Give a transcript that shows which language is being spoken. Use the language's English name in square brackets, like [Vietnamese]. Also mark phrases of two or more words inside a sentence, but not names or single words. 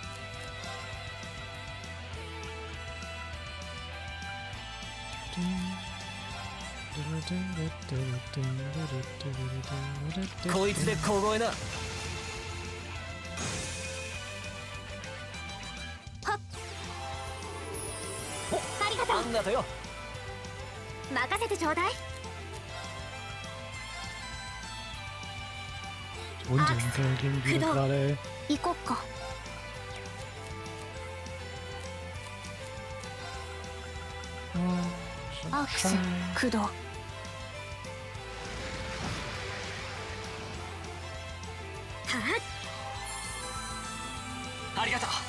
[Japanese] こいつで小声な。はっ。ありがとう。あんがとよ。任せてちょうだい。 [German] Und den gegen die gerade, ey. [Japanese] 行こっか。アークス駆動。ありがとう。